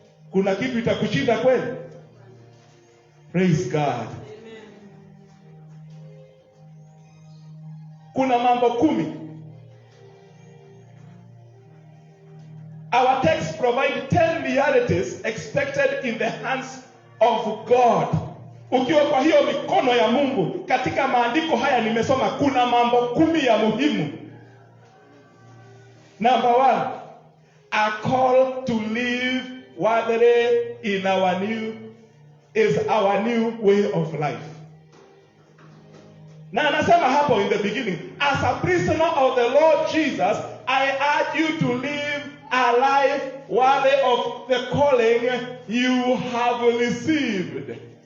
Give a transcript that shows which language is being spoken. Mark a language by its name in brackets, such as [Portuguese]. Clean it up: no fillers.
[Swahili] Kuna kitu itakushinda kweli? [English] Praise God. [Swahili] Kuna mambo 10. [English] Our text provide 10 realities expected in the hands of God. [Swahili] Ukiwa kwa hiyo mikono ya Mungu, katika maandiko haya nimesoma kuna mambo 10 ya muhimu. [English] Number 1, a call to live worthily in our new way of life. [Swahili] Na anasema hapo [English] in the beginning, as a prisoner of the Lord Jesus, I urge you to live a life worthy of the calling you have received.